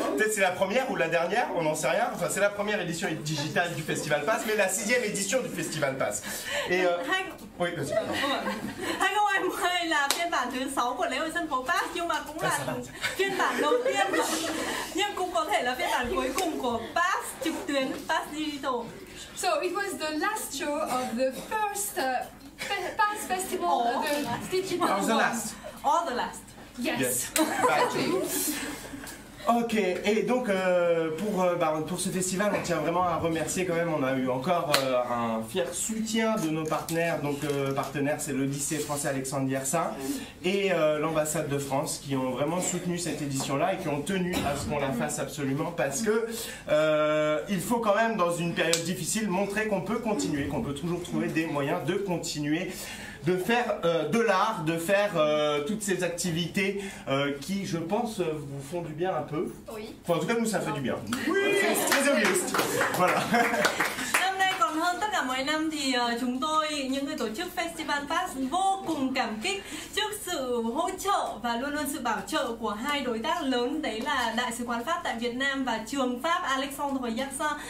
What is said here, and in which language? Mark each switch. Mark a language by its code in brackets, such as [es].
[fr] Peut-être c'est la première ou la dernière. On n'en sait rien. Enfin, c'est la première édition digitale du Festival Pass, mais la 6e édition du Festival Pass. Et oui, vas-y. [vi] 2020 là phiên bản thứ 6 của lễ hội sân khấu Pass, nhưng mà cũng là phiên bản đầu tiên, nhưng cũng có thể là phiên bản cuối cùng của Pass trực tuyến, Pass Digital. [en] So it was the last show of the first Pass Festival, the digital Oh, the last. All the last. Yes. [fr] Ok, et donc pour ce festival, on tient vraiment à remercier quand même, on a eu encore un fier soutien de nos partenaires, donc partenaire c'est le lycée français Alexandre Yersin et l'ambassade de France qui ont vraiment soutenu cette édition-là et qui ont tenu à ce qu'on la fasse absolument parce que il faut quand même dans une période difficile montrer qu'on peut continuer, qu'on peut toujours trouver des moyens de continuer de faire de l'art, de faire toutes ces activités qui, je pense, vous font du bien un peu. Oui. Enfin, en tout cas, nous, ça fait du bien. Oui. C'est très égoïste. Voilà. [vi] Năm nay còn hơn tất cả mọi năm thì chúng tôi, những người tổ chức Festival Pass vô cùng cảm kích trước sự hỗ trợ và luôn luôn sự bảo trợ của hai đối tác lớn, đấy là Đại sứ quán Pháp tại Việt Nam và trường Pháp Alexandre Yersin.